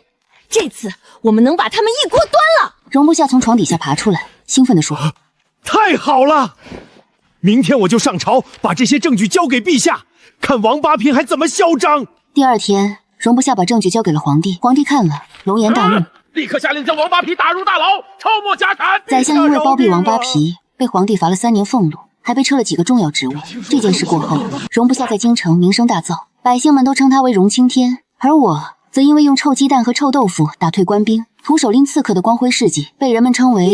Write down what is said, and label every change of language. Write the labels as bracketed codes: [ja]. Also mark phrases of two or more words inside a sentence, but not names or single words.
[zh] 這次我們能把他們一鍋端了。” 容不下從床底下爬出來，興奮地說：“ 太好了！明天我就上朝，把這些證據交給陛下，看王八皮還怎麼囂張。” 第二天，容不下把證據交給了皇帝，皇帝看了，龍顏大怒，立刻下令將王八皮打入大牢，抄沒家產。宰相因為包庇王八皮，被皇帝罰了3年俸禄，還被撤了幾個重要職務。這件事過後，容不下在京城名聲大噪，百姓們都稱他為容青天，而我則因為用臭雞蛋和臭豆腐打退官兵，徒手拎刺客的光輝事跡，被人們稱為